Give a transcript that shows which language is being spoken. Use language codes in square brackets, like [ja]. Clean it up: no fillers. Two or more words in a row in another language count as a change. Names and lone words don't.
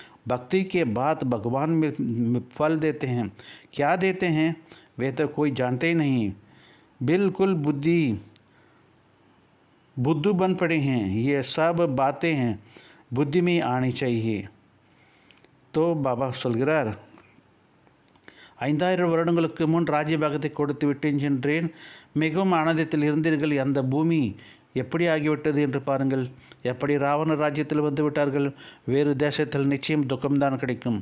[hi] भक्ति के बाद भगवान में फल देते हैं। क्या देते हैं वे तो कोई जानते ही नहीं। बिल्कुल बुद्धू बन पड़े हैं। ये सब बातें हैं बुद्धि में आनी चाहिए। [ta] तो பாபா சொல்கிறார், 5000 வருடங்களுக்கு முன் ராஜ்யபாகத்தை கொடுத்து விட்டேன் சென்றேன். மிகவும் ஆனந்தத்தில் இருந்தீர்கள். அந்த பூமி எப்படி ஆகிவிட்டது என்று பாருங்கள். எப்படி ராவண ராஜ்யத்தில் வந்து விட்டார்கள். வேறு தேசத்தில் நிச்சயம் துக்கம்தான் கிடைக்கும்.